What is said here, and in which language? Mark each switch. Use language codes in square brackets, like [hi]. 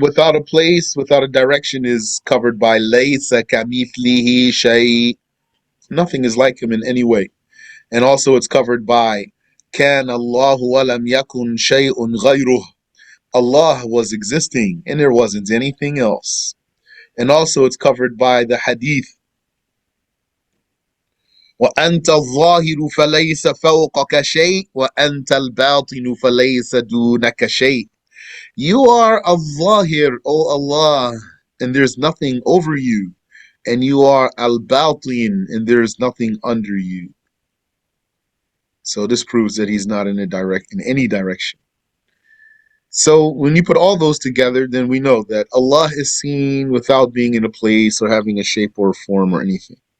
[en] without a place, without a direction is covered by [ar] laysa kamithlihi shay. [en] Nothing is like him in any way. And also it's covered by [ar] kan Allahu wa lam yakun shay'un ghayruh. [en] Allah was existing and there wasn't anything else. And also it's covered by the hadith [ar] وأنت الظاهر فليس فوقك شيء وأنت الباطن فليس دونك شيء. [en] You are al-Zahir, O Allah, and there's nothing over you. And you are al-Batin, and there's nothing under you. So this proves that he's not in any direction. So when you put all those together, then we know that Allah is seen without being in a place or having a shape or a form or anything.